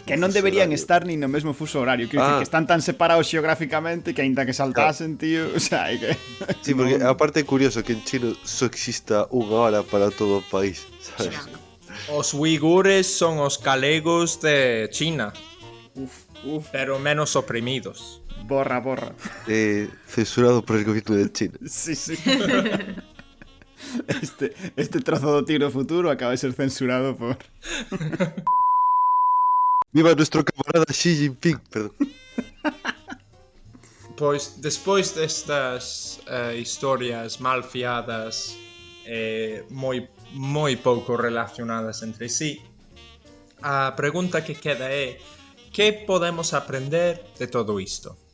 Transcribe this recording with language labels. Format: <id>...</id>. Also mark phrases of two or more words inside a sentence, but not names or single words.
<gl>que non deberían estar ni no mesmo fuso horario, que decir que están tan separados xeográficamente que aínda que saltasen, tío,</gl> <es>o sea,</es> <gl>que sí, porque aparte é curioso que en China só exista unha hora para todo o país, sabes? Os uigures son os galegos de China. Pero menos oprimidos. Borra.</gl> <es>Censurado por el gobierno de China. Sí.</es> <gl>Este trozo do Tigre do Futuro acaba de ser censurado por...</gl> <es>Viva nuestro camarada Xi Jinping, perdón.</es> <gl>Pois, despois destas historias mal fiadas moi pouco relacionadas entre sí, a pregunta que queda é: que podemos aprender de todo isto?</gl>